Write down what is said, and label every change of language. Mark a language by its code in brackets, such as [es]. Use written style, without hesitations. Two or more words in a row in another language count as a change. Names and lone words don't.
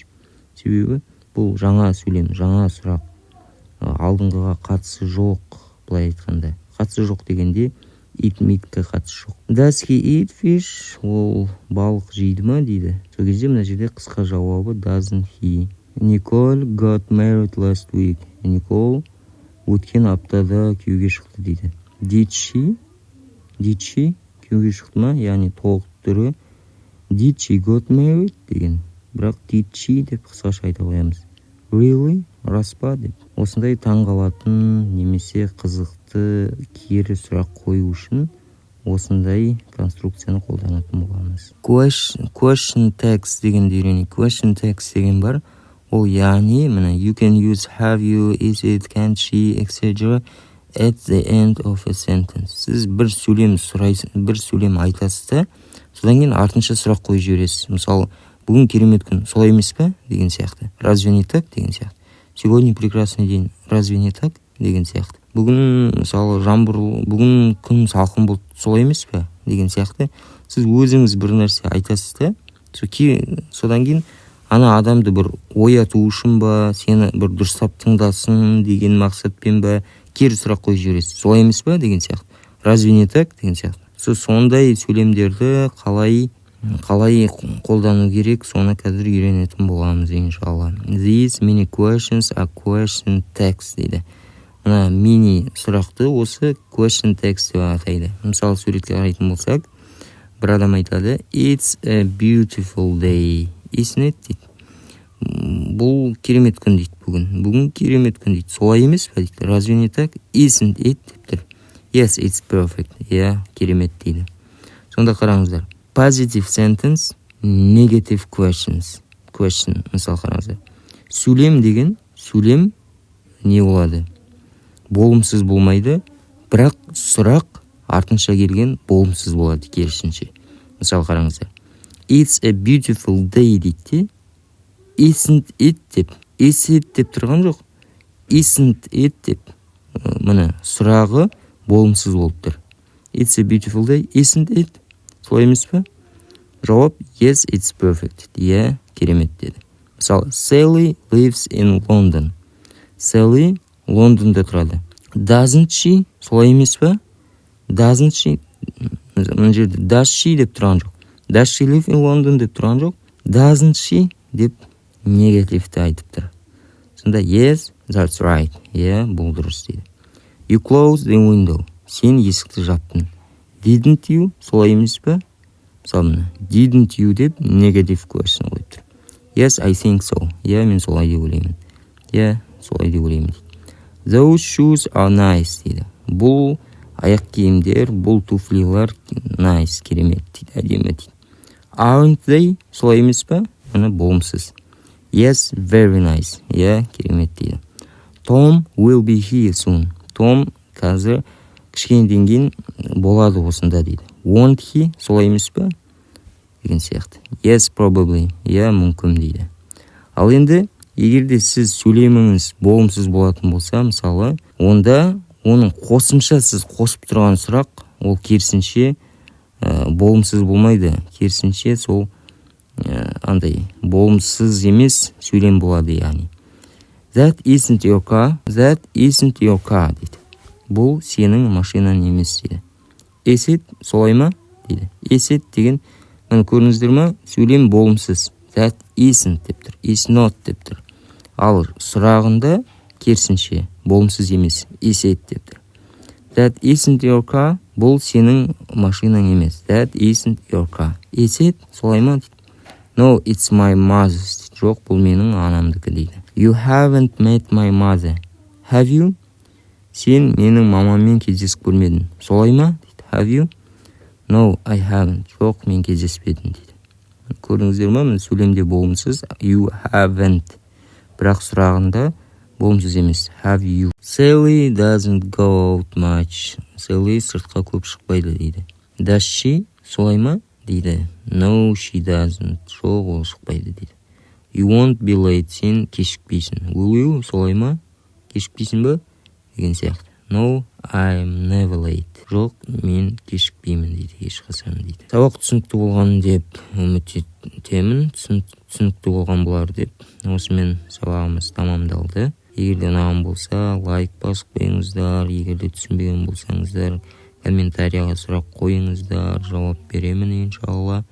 [kk] Себебі бұл жаңа сөйлем, жаңа сұрақ. Алдыңғыға қатысы жоқ, былай айтқанда. Қатысы жоқ дегенде [en] eat meat'ке [kk] қатысы жоқ. [en] Does he eat fish? [kk] Ол балық жейді ма дейді. Сол кезде мына жерде қысқа жауабы [en] doesn't he. Nicole got married last week. [kk] Nicole өткен аптада күйеуге шықты дейді. Did she күйеуге шықты ма? Яғни толық түрі [en] did she got married [kk] деген. Бірақ [en] did she [kk] деп қысқаша айта қоямыз. Really? Рас па деп. Осындай таңғалатын немесе қызықты кері сұрақ қою үшін осындай конструкцияны қолданатын боламыз. [en] Question text [kk] дегенді үйренейік. [en] Question text [kk] деген бар. Ол яғни, [en] you can use have you, is it, can she, etc. at the end of a sentence. [kk] Сіз бір сөйлем сұрайсыз, бір сөйлем айтасыз да, содан кейін артынша сұрақ қойып жібересіз. Мысалы, бүгін керемет күн, солай емес пе? Деген сияқты. [ru] Разве не так? [kk] Деген сияқты. [ru] Сегодня прекрасный день. Разве не так? [kk] Деген сияқты. Бүгін, мысалы, бүгін күн салқын болды, солай емес пе? Деген сияқты. Сіз өзіңіз бір нәрсе айтасыз да, содан кейін ана адамды бір ояту үшін ба, сені бір дұрыстап тыңдасын деген мақсатпен ба, кері сұрақ қойып жібересіз. Солай емес пе? Деген сияқты. [ru] Разве не так? [kk] Деген сияқты. Сондай сөйлемдерді қалай қолдану керек, соны қазір үйренетін боламыз иншалла. [en] These many questions are question text дейді. [kk] Мына мини сұрақты осы [en] question text [kk] деп атайды. Мысалы суретке қарайтын болсақ, бір адам айтады, [en] it's a beautiful day. Isn't it дейді. [kk] Бұл керемет күн дейді бүгін. Бүгін керемет күн дейді. Солай емес пе дейді. [ru] Разве не так? [en] Isn't it [kk] деп тұр. [en] Yes, it's perfect. [kk] Керемет дейді. Сонда қараңыздар. [en] Positive sentence, negative questions. Question, [kk] мысал қараңыздар. Сөйлем деген, сөйлем не болады? Болымсыз болмайды, бірақ сұрақ артынша келген болымсыз болады керісінше. Мысал қараңыздар. [en] It's a beautiful day дейді. Isn't it [kk] деп. [en] Is it [kk] деп тұрған жоқ. [en] Isn't it деп. [kk] Мына сұрағы болымсыз болып тұр. [en] It's a beautiful day. Isn't it? [kk] Солай емес пе? [en] Жауап yes, it's perfect. [kk] Керемет деді. [en] Мысалы, Sally lives in London. [kk] Sally Лондонда тұрады. [en] Doesn't she? [kk] Солай емес пе? [en] Doesn't she? [kk] Мына жерде [en] does she [kk] деп тұрған жоқ. [en] Does she live in London [kk] деп тұрған жоқ. [en] Doesn't she [kk] деп негативті айтып тұр. [en] Сонда yes, that's right. [kk] Бұл дұрыс дейді. [en] You closed the window. [kk] Сен есікті жаптың. [en] Didn't you? [kk] Солай емес пе? Мысалы, [en] didn't you деп negative question [kk] қойып тұр. [en] Yes, I think so. [kk] Мен солай деп ойлаймын. Солай деп ойлаймын. [en] Those shoes are nice дейді. [kk] Бұл аяқ киімдер, бұл туфлилар nice, керемет дейді, әдемі дейді. [en] Aren't they? [kk] Солай емес пе? Болымсыз. [en] Yes, very nice. [kk] Керемет дейді. [en] Tom will be here soon. [kk] Tom қазір кішкенеден кейін болады осында дейді. [en] Won't he? [kk] Солай емес пе? Деген сияқты. [en] Yes, probably. [kk] Мүмкін дейді. Ал енді, егерде сіз сөйлеміңіз болымсыз болатын болса, мысалы, онда оның қосымша сіз қосып тұрған сұрақ, ол керісінше болымсыз болмайды. Керісінше сол болымсыз емес сөйлем болады, яғни. [en] That isn't your car. That isn't your car дейді. [kk] Бұл сенің машинаң емес дейді. [en] Is it? [kk] Солай ма? Дейді. [en] Is it [kk] деген, көріңіздер ма? Сөйлем болымсыз. [en] That isn't [kk] деп тұр. [en] Is not [kk] деп тұр. Ал сұрағында керісінше болымсыз емес. [en] Is it [kk] деп тұр. [en] That isn't your car. [kk] Бұл сенің машинаң емес. [en] That isn't your car. Is it? [kk] Солай ма? [en] No, it's my mother's. [kk] Жоқ, бұл менің анамдікі дейді. [en] You haven't met my mother. Have you? [kk] Сен менің мамаммен кездесіп көрмедің. Солай ма? [en] Have you? No, I haven't. [kk] Жоқ, мен кездеспедім дейді. Көрдіңіздер ма? Сөйлемде болымсыз. [en] You haven't. [kk] Бірақ сұрағында болымсыз емес. [en] Have you? Sally doesn't go out much. [kk] Sally сыртқа көп шықпайды дейді. [en] Does she? [kk] Солай ма? Дейді. [en] No, she doesn't. [kk] Жоқ, ол шықпайды дейді. [en] You won't be late. [kk] Сен кешікпейсің. [en] Will you? [kk] Солай ма? Кешікпейсің ба? Деген сияқты. [en] No, I'm never late. [kk] Жоқ, мен кешікпеймін дейді, ешқашан дейді. Сабақ түсінікті болған деп үміттенемін. Түсінікті болған болар деп. Осымен сабағымыз тамамдалды. Егерде ұнаған болса, лайк басып қойыңыздар. Егерде түсінбеген болсаңыздар, комментарияға сұрақ қойыңыздар, жауап беремін иншалла.